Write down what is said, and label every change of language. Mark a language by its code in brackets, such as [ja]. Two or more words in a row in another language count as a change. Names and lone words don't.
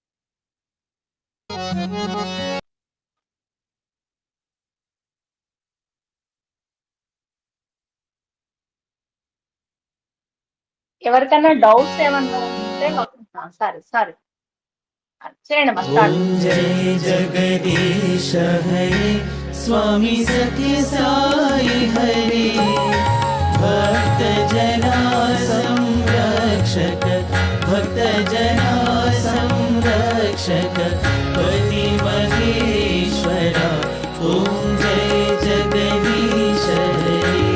[te] ఎవరికైనా డౌట్స్ ఏమన్నా ఉంటే సరే చేయండి మా స్టార్ట్. [hi] जय जगदीश हरे स्वामी सत्य साई हरे भक्त जना संरक्षक भक्त जना संरक्षक पति महेश्वरा ओम जय जगदीश हरे